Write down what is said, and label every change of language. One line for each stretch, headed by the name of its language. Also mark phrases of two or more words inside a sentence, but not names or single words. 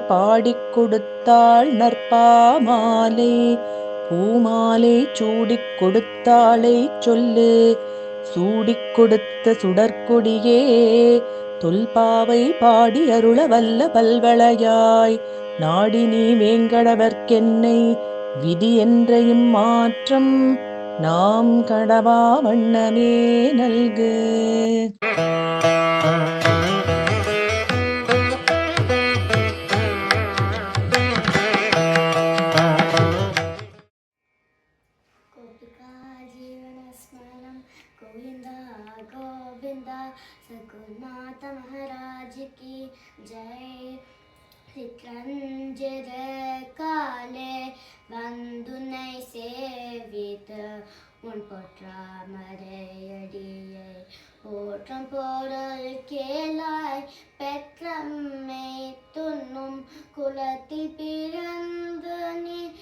Tamil: பாடிக் கொடுத்தாள் நற்பாமாலை பூமாலை சூடிக் கொடுத்தாளைச் சொல்லு சூடிக் கொடுத்த சுடற்கொடியே தொல்பாவை பாடி அருள வல்ல பல்வளையாய் நாடி நீ வேங்கடவர்க்கென்னை விதி என்ற இம்மாற்றம் நாம் கடவா வண்ணமே நல்கு.
Sanskrit: गोपिका जीवनस्मरणं गोविंदा गोविंदा
Hindi: सद्गुरुनाथ महाराज की जय.
Tamil: சிற்றஞ்செத காலே வந்துனை சேவித்த உன் பொற்றாமரையடியை போற்றம் பொருள் கேளாய் பெற்றம்மை துண்ணும் குலத்தில் பிறந்து நீ